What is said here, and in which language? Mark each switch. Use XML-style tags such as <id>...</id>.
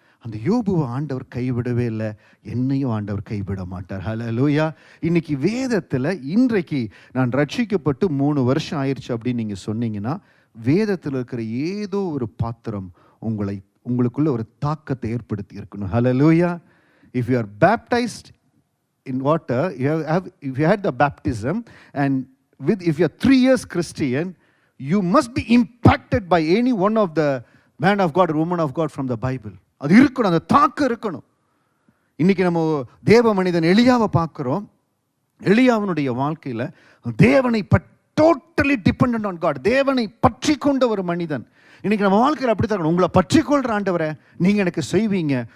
<ta>அந்த யோபுவை ஆண்டவர் கைவிடவே இல்லை, என்னையும் ஆண்டவர் கைவிட மாட்டார். ஹல்லேலூயா. இன்னைக்கு வேதத்தில், இன்றைக்கு நான் ரட்சிக்கப்பட்டு 3 வருஷம் ஆயிடுச்சு அப்படின்னு நீங்கள் சொன்னீங்கன்னா, வேதத்தில் இருக்கிற ஏதோ ஒரு பாத்திரம் உங்களுக்குள்ள ஒரு தாக்கத்தை ஏற்படுத்தி இருக்கணும். ஹல்லேலூயா.</ta> <en>If you are baptized in water, if you had the baptism, and if you are 3 years Christian, you must be impacted by any one of the man of God or woman of God from the Bible.</en> <ta>அது இருக்கணும், அந்த தாக்கம் இருக்கணும். இன்னைக்கு நம்ம தேவ மனிதன் எலியாவை பார்க்கிறோம். எலியாவினுடைய வாழ்க்கையில் தேவனை</ta> <en>totally dependent on God,</en> <ta>தேவனை பற்றி கொண்ட ஒரு மனிதன். இன்னைக்கு நம்ம வாழ்க்கையில் அப்படி தான், உங்களை பற்றி கொள்ற ஆண்டவரை நீங்க எனக்கு செய்வீங்க.</ta>